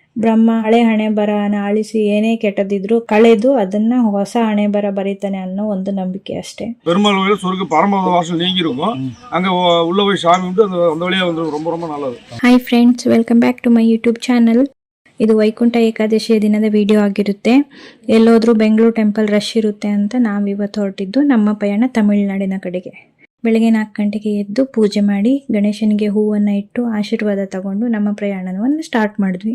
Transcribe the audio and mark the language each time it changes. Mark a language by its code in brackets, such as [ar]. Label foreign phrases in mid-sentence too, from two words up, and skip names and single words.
[kn] ಬ್ರಹ್ಮ ಹಳೆ ಹಣೆ ಬರಹನ ಅಳಿಸಿ ಏನೇ ಕೆಟ್ಟದಿದ್ರು ಕಳೆದು ಅದನ್ನ ಹೊಸ ಹಣೆ ಬರ ಬರೀತಾನೆ ಅನ್ನೋ ಒಂದು ನಂಬಿಕೆ ಅಷ್ಟೇ. [ta] பெருமாள் கோயில் சொர்க்க பரமபத வாசல் நீங்கி இருக்கும். அங்க உள்ள போய் சாமி கும்பிட்டு அந்த வழியா வந்து ரொம்ப ரொம்ப நல்லது. [en] Hi friends, welcome back to my YouTube channel. [kn] ಇದು ವೈಕುಂಠ ಏಕಾದಶಿಯ ದಿನದ ವಿಡಿಯೋ ಆಗಿರುತ್ತೆ. ಎಲ್ಲೋದ್ರೂ ಬೆಂಗಳೂರು [en] temple rush [kn] ಇರುತ್ತೆ ಅಂತ ನಾವಿವತ್ತು ಹೊರಟಿದ್ದು ನಮ್ಮ ಪಯಣ ತಮಿಳುನಾಡಿನ ಕಡೆಗೆ. ಬೆಳಗ್ಗೆ 4 ಗಂಟೆಗೆ ಎದ್ದು ಪೂಜೆ ಮಾಡಿ ಗಣೇಶನಿಗೆ ಹೂವನ್ನು ಇಟ್ಟು ಆಶೀರ್ವಾದ ತಗೊಂಡು ನಮ್ಮ ಪ್ರಯಾಣವನ್ನು ಸ್ಟಾರ್ಟ್ ಮಾಡಿದ್ವಿ.